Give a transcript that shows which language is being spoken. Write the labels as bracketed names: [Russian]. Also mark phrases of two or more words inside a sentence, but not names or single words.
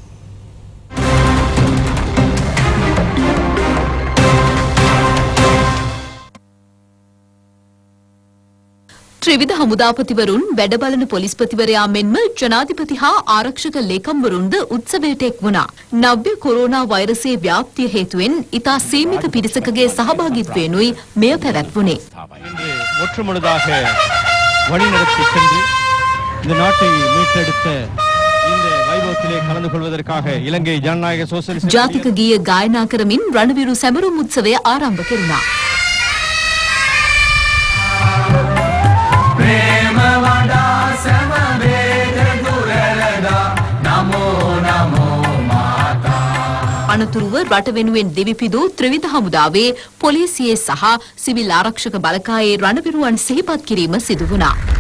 [Sinhala] ත්‍රිවිධ හමුදාපතිවරුන් වැඩබලන පොලිස්පතිවරයා මෙන්ම ජනාධිපති හා ආරක්ෂක ලේකම්වරුන්ද උත්සවයට එක් වුණා. නව්‍ය කොරෝනා වෛරසයේ ව්‍යාප්තිය හේතුවෙන් ඉතා සීමිත පිරිසකගේ සහභාගීත්වයෙනුයි මෙය පැවැත්වුණේ. [Tamil] ஒற்றுமனதாக வழிநடத்தி சென்று இந்த நாட்டை மீட்டெடுத்த இந்த வைபவத்திலே கலந்து கொள்வதற்காக இலங்கை ஜனநாயக சோசலிஸ்ட் [Sinhala] ජාතික ගීය ගායනා කරමින් රණවිරු සැමරුම් උත්සවය ආරම්භ කෙරුණා. අනතුරුව රට වෙනුවෙන් දෙවිපිදු ත්‍රිවිධ හමුදාවේ පොලිසියේ සහ සිවිල් ආරක්ෂක බලකායේ රණවිරුවන් සිහිපත් කිරීම සිදු වුණා.